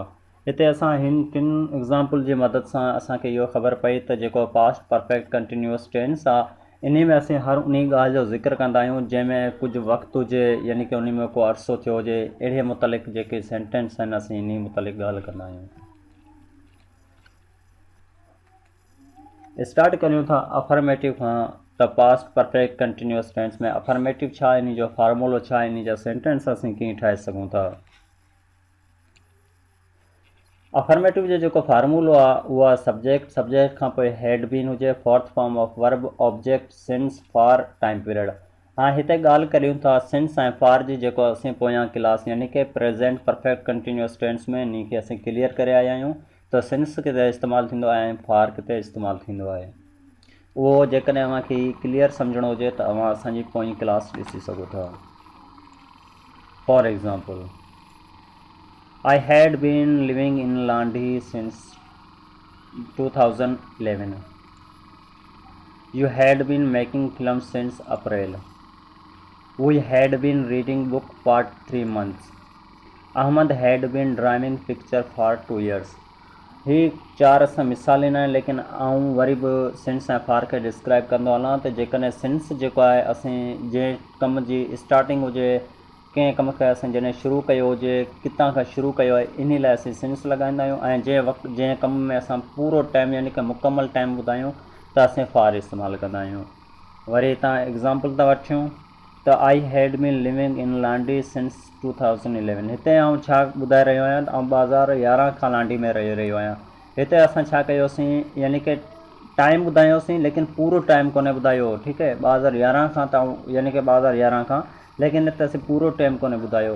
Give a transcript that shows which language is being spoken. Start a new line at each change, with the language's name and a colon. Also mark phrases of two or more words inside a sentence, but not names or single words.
Sindhi: हिते असां हिन 3 एग्ज़ाम्पल जी मदद सां असांखे इहो ख़बर पई त जेको
English: past perfect continuous tense
Sindhi: आहे इन में असीं हर उन ॻाल्हि जो ज़िक्र कंदा आहियूं जंहिंमें कुझु वक़्तु हुजे, यानी कि उन में को अरसो थियो हुजे। अहिड़े मुतलिक़ जेके सेंटेंस आहिनि असीं इन मुतलिक़ ॻाल्हि कंदा आहियूं। स्टार्ट करियूं था अफर्मेटिव खां। त
English: past perfect continuous tense
Sindhi: में अफर्मेटिव छा, इन जो फार्मूलो छा, इन जा सेंटेंस असीं कीअं ठाहे सघूं था। अफर्मेटिव जो जेको फार्मूलो आहे उहा सब्जेक्ट खां पोइ
English: had been
Sindhi: हुजे,
English: Fourth form of verb, object, since, for, time period.
Sindhi: हाणे हिते ॻाल्हि करियूं था सिंस ऐं फार जी, जेको असीं पोयां क्लास यानी कि
English: present perfect continuous tense
Sindhi: में इन खे असीं क्लियर करे आया आहियूं त सिंस किथे इस्तेमालु थींदो आहे ऐं फार किथे इस्तेमालु थींदो आहे। उहो जेकॾहिं अव्हांखे क्लियर सम्झणो हुजे त अव्हां असांजी पोईं क्लास ॾिसी सघो था।
English: For example, I had been living in Landi since 2011. You had been making films since April. We had been reading book for 3 months. Ahmad had been driving picture for 2 years.
Sindhi: ही 4 असां मिसाल ॾिना आहिनि, लेकिन आऊं वरी बि सिंस ऐं फार खे डिस्क्राइब कंदो हलां त जेकॾहिं सिंस जेको आहे असीं जंहिं कम जी स्टार्टिंग हुजे, कंहिं कम खे असीं जॾहिं शुरू कयो हुजे, किथां खां शुरू कयो आहे, इन लाइ असीं सिंस लॻाईंदा आहियूं। ऐं जंहिं कम में असां पूरो टाइम यानी कि मुकमल टाइम ॿुधायूं त असीं फार इस्तेमालु कंदा आहियूं। वरी हितां एग्ज़ाम्पल था वठूं त
English: I had been living in Landi since 2011.
Sindhi: हिते आउं छा ॿुधाए रहियो आहियां, आउं 2011 खां लांडी में रही रहियो आहियां। हिते असां छा कयोसीं, यानी कि टाइम ॿुधायोसीं लेकिन पूरो टाइम कोन्हे ॿुधायो, ठीकु आहे। 2011 खां त यानी कि 2011 खां, लेकिन हिते असीं पूरो टाइम कोन्हे ॿुधायो।